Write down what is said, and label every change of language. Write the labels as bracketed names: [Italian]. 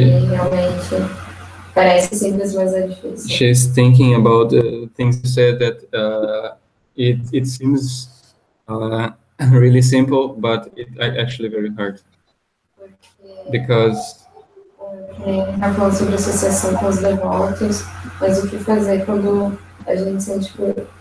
[Portuguese] Realmente parece simples, mas é difícil. [English] She's thinking about the things you said that it seems really simple, but it actually very hard. Because [Portuguese] Está falando sobre associação com os devotos, mas o que fazer quando a gente sente por...